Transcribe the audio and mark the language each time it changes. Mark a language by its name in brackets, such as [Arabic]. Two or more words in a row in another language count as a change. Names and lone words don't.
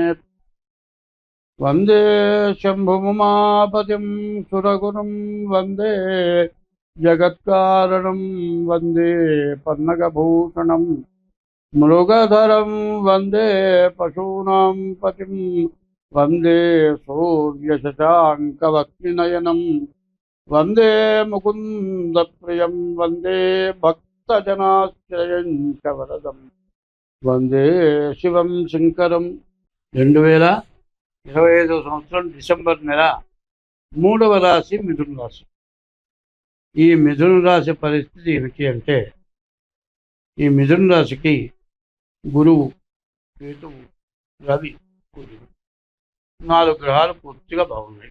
[Sanskrit] वंदे शंभुमुमापतिं सुरगुरुं वंदे जगत्कारणं वंदे पन्नगभूषणं मृगधरं वंदे पशूनां पतिं वंदे सूर्यशशाङ्कवक्त्रनयनं वंदे मुकुन्दप्रियं वंदे भक्तजनाश्रयं च वरदम् వందే శివం శంకరం. [Telugu] 2025 సంవత్సరం డిసెంబర్ నెల 3వ రాశి మిథున రాశి. ఈ మిథున రాశి పరిస్థితి ఏమిటి అంటే, ఈ మిథున రాశికి గురువు, కేతువు, రవి, కుజుడు 4 గ్రహాలు పూర్తిగా బాగున్నాయి.